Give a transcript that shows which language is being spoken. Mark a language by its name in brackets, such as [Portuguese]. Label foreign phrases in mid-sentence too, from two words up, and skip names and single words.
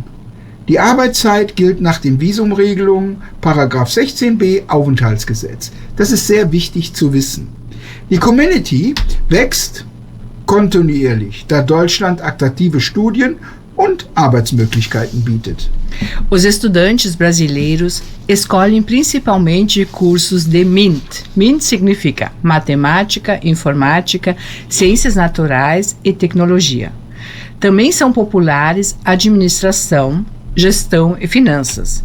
[German] Die Arbeitszeit gilt nach den Visumregelungen § 16b Aufenthaltsgesetz. Das ist sehr wichtig zu wissen. Die Community wächst kontinuierlich, da Deutschland attraktive Studien und Arbeitsmöglichkeiten bietet. [Portuguese] Os estudantes brasileiros escolhem principalmente cursos de MINT. MINT significa matemática, informática, ciências naturais e tecnologia. Também são populares administração, gestão e finanças.